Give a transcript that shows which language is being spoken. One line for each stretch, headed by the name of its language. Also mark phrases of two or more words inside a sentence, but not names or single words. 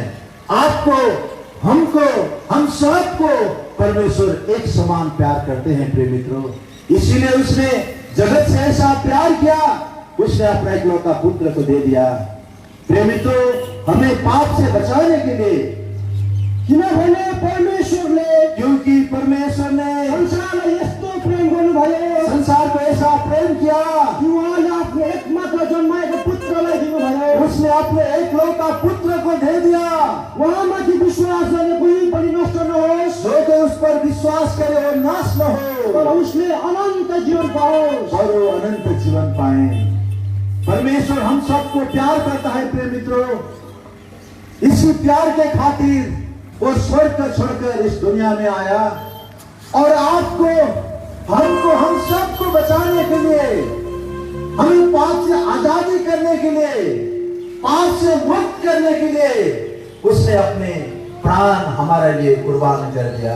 Hindi: आपको, हमको, हम सबको परमेश्वर एक समान प्यार करते हैं प्रिय मित्रों। इसीलिए उसने जगत से ऐसा प्यार किया, उसने अपना इकलौता पुत्र को दे दिया। प्रिय मित्रों, हमें पाप से बचाने के लिए,
Nepali: किनभने परमेश्वरले,
Hindi: क्योंकि परमेश्वर ने
Nepali: संसारलाई यस्तो प्रेम गर्नुभयो,
Hindi: संसार को ऐसा प्रेम किया
Nepali: कि उहाँले आफ्नो एकमात्र जन्माएको पुत्रलाई दिनुभयो।
Hindi: उसने अपने एकलौता पुत्र को दे दिया।
Nepali: उहाँमाथि विश्वास गर्ने कोही पनि नष्ट नहोस्,
Hindi: जो कोई उस पर विश्वास करे वो नाश न
Nepali: तर हो उसले अनन्त जीवन पाओस्।
Hindi: और वो अनंत जीवन पाए। परमेश्वर हम सबको प्यार करता है प्रिय मित्रों। इसी प्यार के खातिर वो स्वर्ग को छोड़कर इस दुनिया में आया और आपको, हमको, हम सबको बचाने के लिए, हमें पाप से आजादी करने के लिए, पाप से मुक्त करने के लिए उसने अपने प्राण हमारे लिए कुर्बान कर दिया।